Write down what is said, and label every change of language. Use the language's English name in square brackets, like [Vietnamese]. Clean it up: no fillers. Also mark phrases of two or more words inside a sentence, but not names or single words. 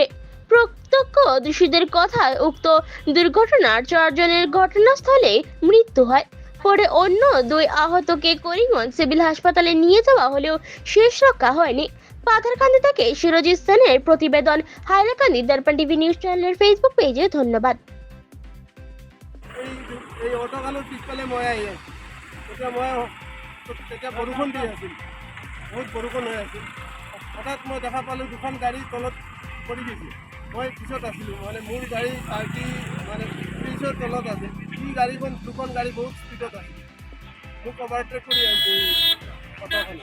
[Bangla] প্রত্যক্ষদর্শীদের কথায় উক্ত দুর্ঘটনার 4 জনের ঘটনাস্থলে মৃত্যু হয়। পরে অন্য 2 আহতকে করিমগঞ্জ সিভিল হাসপাতালে নিয়ে যাওয়া হলেও শেষ রক্ষা হয়নি। পাথারকান্দি থেকে সিরজিৎ সেনের প্রতিবেদন, হাইলাকান্দি দর্পণ টিভি নিউজ চ্যানেলের ফেসবুক পেজে। ধন্যবাদ। [Assamese] এই অটোখানৰ পিছফালে মই আহি আছোঁ। তেতিয়া মই তেতিয়া বৰষুণ দি আছিল, বহুত বৰষুণ হৈ আছিল। হঠাৎ মই দেখা পালোঁ দুখন গাড়ী তলত পৰি গৈছে। মই পিছত আছিলোঁ, মানে মোৰ গাড়ী পাৰ্টি মানে ব্ৰিজৰ তলত আছে। এই গাড়ীখন দুখন গাড়ী বহুত স্পীডত আছে, মোক অভাৰটেক কৰি আহিছে এই অটোখনে।